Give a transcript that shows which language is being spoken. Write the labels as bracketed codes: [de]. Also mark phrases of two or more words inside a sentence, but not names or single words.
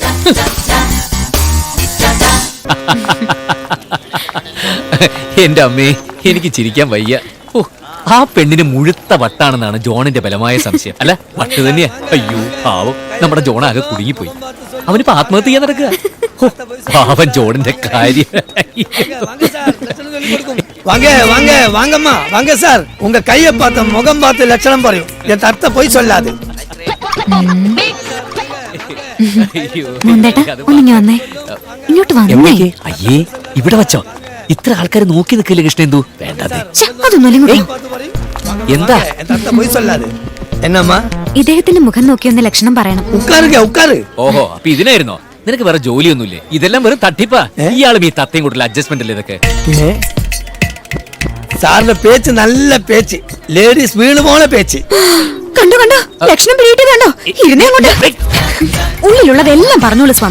[ml] എന്റെ അമ്മേ, എനിക്ക് ചിരിക്കാൻ വയ്യ. ഓ, ആ പെണ്ണിന് മുഴുത്ത വട്ടാണെന്നാണ് ജോണിന്റെ ബലമായ സംശയം. അല്ല, വട്ട് തന്നെയാ. അയ്യോ പാവം, നമ്മുടെ ജോൺ ആകെ കുടുങ്ങിപ്പോയി. അവനിപ്പോ ആത്മഹത്യ ചെയ്യാൻ നടക്കുക. പാവൻ ജോണിന്റെ കാര്യം. [ta] வாங்க வாங்க வாங்கம்மா வாங்க சார். உங்க கைய பார்த்த முகம் பார்த்து லட்சணம் പറയും. என் அத்தை போய் சொல்லாது. [ml] ഒന്നിങ്ങി വന്നേ, ഇങ്ങോട്ട് വന്നേ. അയ്യേ, ഇവിടെ വെച്ചോ? ഇത്ര ആൾക്കാർ നോക്കി നിൽക്കില്ല കൃഷ്ണേന്ദു. വേണ്ടത് അതൊന്നുമല്ല. എന്താ? [ta] என் அத்தை போய் சொல்லாது. என்னம்மா? [ml] ഇദ്ദേഹത്തിന്റെ മുഖം നോക്കി ഒന്ന് ലക്ഷണം പറയണം. [ta] உட்காருங்க உட்காரு. [ml] ഓഹോ, അപ്പൊ ഇതിനായിരുന്നോ? നിനക്ക് വേറെ ജോലിയൊന്നുമില്ലേ? ഇതെല്ലാം വെറും തട്ടിപ്പാ. ഇയാളും ഈ തത്തയും കൂടുതൽ അഡ്ജസ്റ്റ്മെന്റ് അല്ലേ ഇതൊക്കെ? സാറിന്റെ പേച്ച് നല്ല പേച്ച്, ലേഡീസ് വീണ് പോണ പേച്ച്. കണ്ടോ കണ്ടോ, ലക്ഷണം പിടിയിട്ട് കണ്ടോ? ഇരുന്നേ കൊണ്ട് ഉള്ളിലുള്ളതെല്ലാം പറഞ്ഞോളൂ സ്വാമി.